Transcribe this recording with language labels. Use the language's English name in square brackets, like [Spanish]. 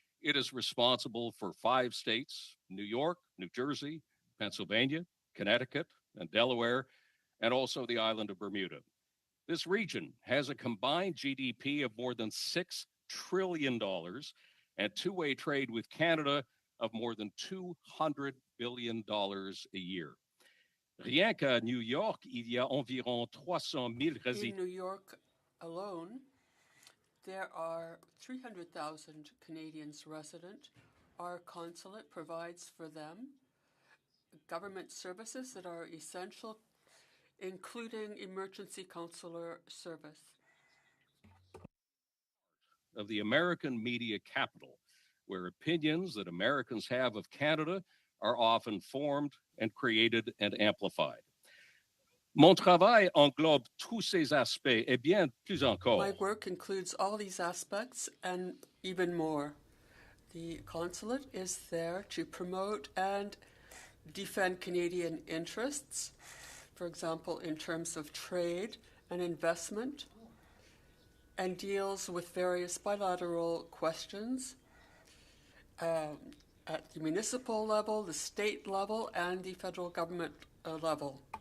[English] It is responsible for 5 states, New York, New Jersey, Pennsylvania, Connecticut, and Delaware, and also the island of Bermuda. This region has a combined GDP of more than $6 trillion and two-way trade with Canada of more than $200 billion a year. [French] Rien qu'à New York, il y a environ 300,000 résidents. [English] In New York alone, there are 300,000 Canadians resident. Our consulate provides for them government services that are essential, including emergency consular service. Of the American media capital, where opinions that Americans have of Canada are often formed and created and amplified. [French] Mon travail englobe tous ces aspects et bien plus encore. [English] My work includes all these aspects and even more. The consulate is there to promote and defend Canadian interests, for example, in terms of trade and investment, and deals with various bilateral questions at the municipal level, the state level, and the federal government level.